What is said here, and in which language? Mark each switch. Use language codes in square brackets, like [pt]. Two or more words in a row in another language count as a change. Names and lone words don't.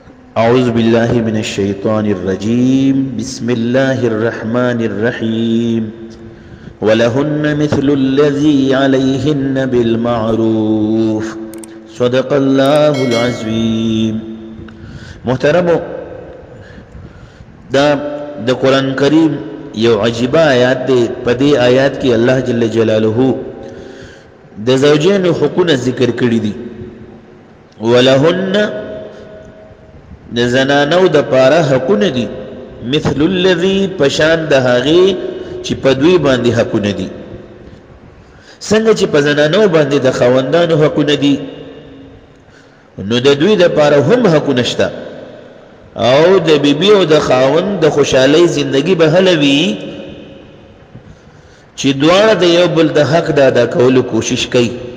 [ar] أعوذ بالله من الشيطان الرجيم بسم الله الرحمن الرحيم ولهن مثل الذي عليهن بالمعروف صدق الله العظيم. [ps] محترمو دا قرآن کریم یو عجیبہ آیات دے. پدے آیات کی اللہ [ar] جل جلالہ [ps] دا زوجین حقوق ذکر کری دی. ولهن د زنانو د پاره حقونه دي [ar] مثل الذي [ps] پشان د هغې چې په دوی باندې حقونه دي. څنګه چې په زنانو باندې د خاوندانو حقونه دي نو د دوی د پاره هم حقونه شته او د بیبي او د خاوند د خوشحالۍ زندگی به هله وي چې دواړه د یو بل د حق د ادا کولو کوشش کوي،